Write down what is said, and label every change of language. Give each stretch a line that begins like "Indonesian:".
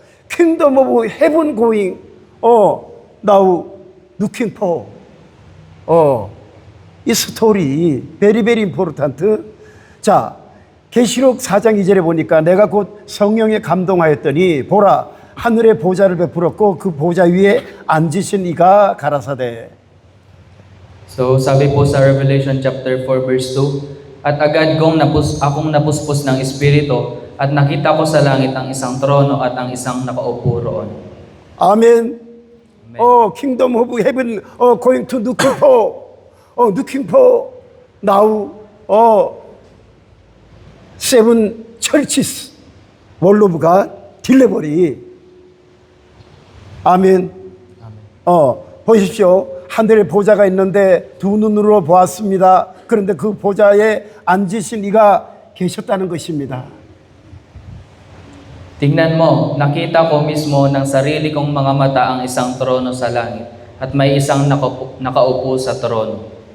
English: kingdom of heaven going. now looking for.
Korean: 이 스토리
English: very very important.
Korean: 자, 계시록 4장 2절에 보니까 내가 곧 성령에 감동하였더니 보라 하늘의 보좌를 베풀었고 그 보좌 위에 앉으신 이가 가라사대.
Filipino: So sabi po sa Revelation chapter 4 verse 2, at agad akong napuspos ng Espiritu at nakita ko sa langit ang isang trono at ang isang nakaupo roon.
Korean: 아멘.
English: kingdom of heaven going to looking for now seven churches world of God delivery.
Korean: 아멘. 보십시오. 하늘에 보좌가 있는데 두 눈으로 보았습니다. 그런데 그 보좌에 앉으신 이가 계셨다는 것입니다.
Filipino: Tingnan mo, nakita ko mismo ng sarili kong mga mata ang isang trono sa langit at may isang nakaupo sa trono.